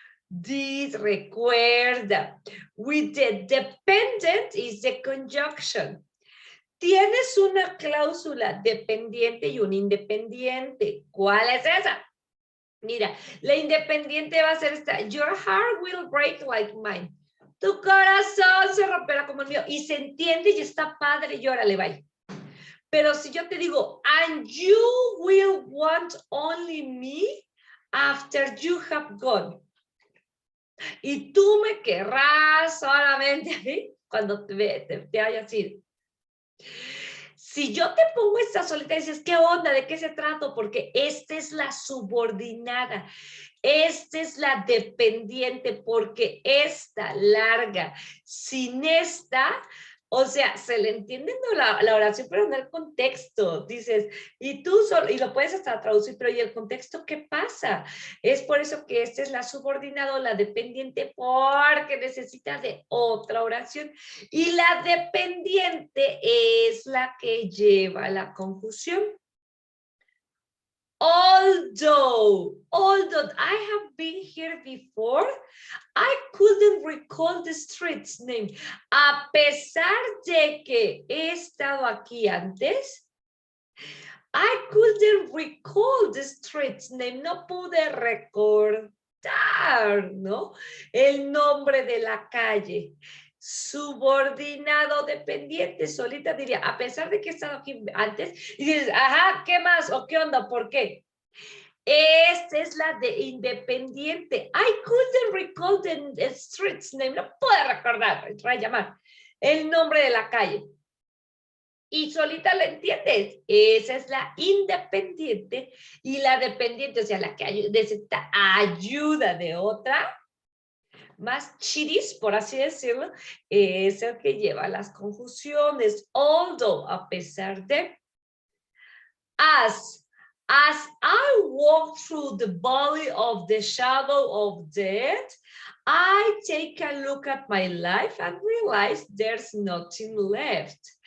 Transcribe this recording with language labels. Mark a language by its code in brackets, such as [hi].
[en] This, [es] recuerda, [en] with the dependent is the conjunction. [es] Tienes una cláusula dependiente y una independiente. ¿Cuál es esa? Mira, la independiente va a ser esta. [en] Your heart will break like mine. [es] Tu corazón se romperá como el mío. Y se entiende y está padre y órale, bye. Pero si yo te digo, [en] and you will want only me after you have gone. [es] Y tú me querrás solamente a mí cuando te hayas ido. Si yo te pongo esta solita y dices, ¿qué onda? ¿De qué se trata? Porque esta es la subordinada. Esta es la dependiente porque esta larga. Sin esta, o sea, se le entiende la oración, pero no el contexto. Dices, y tú solo, y lo puedes hasta traducir, pero ¿y el contexto qué pasa? Es por eso que esta es la subordinada o la dependiente porque necesita de otra oración. Y la dependiente es la que lleva la confusión. [en] Although I have been here before, I couldn't recall the street's name. [es] A pesar de que he estado aquí antes, [en] I couldn't recall the street's name. [es] No pude recordar, ¿no? El nombre de la calle. Subordinado dependiente, solita diría, a pesar de que he estado aquí antes, y dices, ajá, ¿qué más? ¿O qué onda? ¿Por qué? Esta es la de independiente. [en] I couldn't recall the street's name. [es] No puedo recordar, llamar el nombre de la calle. Y solita la entiendes. Esa es la independiente. Y la dependiente, o sea, la que necesita ayuda de otra, más chiris, por así decirlo, es el que lleva las confusiones. [en] Although, [es] a pesar de. [en] As I walk through the valley of the shadow of death, I take a look at my life and realize there's nothing left.